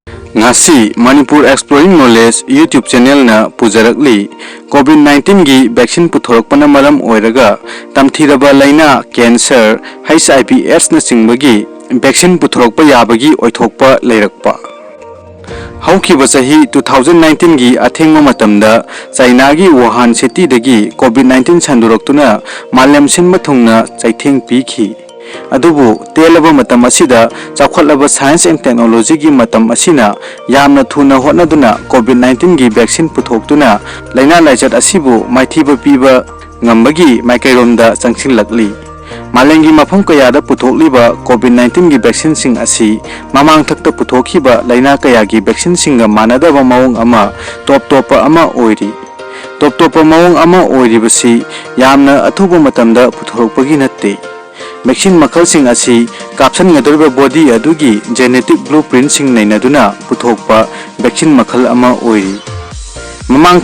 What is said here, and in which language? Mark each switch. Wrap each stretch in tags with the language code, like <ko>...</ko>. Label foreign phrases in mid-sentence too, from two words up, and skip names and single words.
<mni>Ngasi Manipur Exploring Knowledge YouTube channel na pujarakli COVID-19 gi vaccine puthorokpana maram oiraga tamthiraba laina cancer HIV/AIDS na singbagi vaccine puthorokpa yabagi oithokpa leirakpa haukiba chahi 2019 gi athengma matamda China gi Wuhan city dagi COVID-19 sanduroktuna malem sinma thungna chaitheng pikhi adubu telaba matam asida chakhatlaba</mni> <en>science and technology</en> <mni>gi matam asina yamna thuna hotnaduna COVID-19 gi vaccine puthoktuna laina laichat asibu maithiba piba ngambagi maikairomda changsinlakli malengi mafam kayada puthokliba COVID-19 gi vaccine sing asi mamang thakta puthokhiba laina kaya gi vaccine singa manadaba mawong ama top-topa ama oiri top-topa mawong ama oiribasi yamna athuba matamda puthorokpagi natte vaccine makal sing asi kapsan ngadorba body adugi</mni> <en>genetic blueprint</en> <mni>sing nainaduna puthokpa vaccine makal ama oiri mamang</mni>